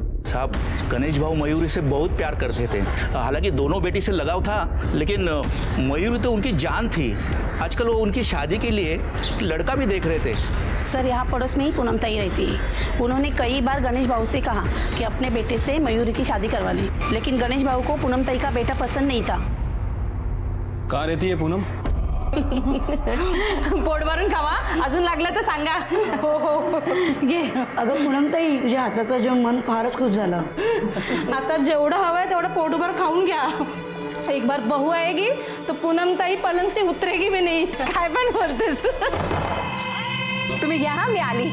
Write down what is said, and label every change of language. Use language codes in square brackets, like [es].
[hi] साहब गणेश भाऊ मयूरी से बहुत प्यार करते थे, हालांकि दोनों बेटी से लगाव था, लेकिन मयूरी तो उनकी जान थी। आजकल वो उनकी शादी के लिए लड़का भी देख रहे थे। सर यहाँ पड़ोस में ही पूनम ताई रहती है। उन्होंने कई बार गणेश भाऊ से कहा कि अपने बेटे से मयूरी की शादी करवा लें, लेकिन गणेश भाऊ को पूनम ताई का बेटा पसंद नहीं था। कहाँ रहती है पूनम? [mr] पोट भरून खावा, अजून लागलं तर सांगा। घे. अगं पूनम ताई, तुझ्या हाताचं जेवण मन फारच खुश झालं. आता जेवढं हवंय तेवढं पोटभर खाऊन घ्या। [hi] एक बार बहू आएगी तो पूनम ताई पलंग से उतरेगी भी नहीं। [mr] काय पण बोलतेस तुम्ही घ्या, हा मी आली।